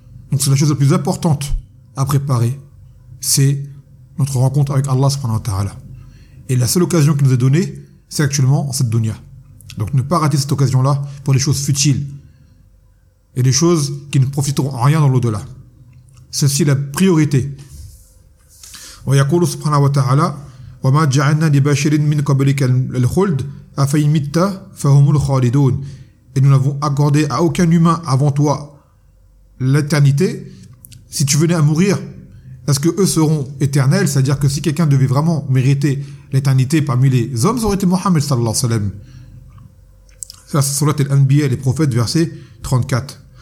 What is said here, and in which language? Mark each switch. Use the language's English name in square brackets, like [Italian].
[French] Donc c'est la chose la plus importante à préparer, c'est notre rencontre avec Allah subhanahu wa ta'ala. Et la seule occasion qui nous est donnée, c'est actuellement en cette dunya. Donc ne pas rater cette occasion-là pour des choses futiles et des choses qui ne profiteront en rien dans l'au-delà. Ceci est la priorité. [Arabic] Wa yaqulu subhanahu wa ta'ala وَمَا جَعَلْنَا لِبَشَرٍ مِنْ قَبْلِكَ الْخُلْدِ أَفَإِنْ مِتَّ فَهُمُ الْخَالِدُونَ. [French] Et nous n'avons accordé à aucun humain avant toi l'éternité. Si tu venais à mourir, est-ce que eux seront éternels? C'est-à-dire que si quelqu'un devait vraiment mériter l'éternité parmi les hommes, ça aurait été Mohammed sallallahu alayhi wa sallam. Ça, c'est surat al-Anbiya, les prophètes, verset 34.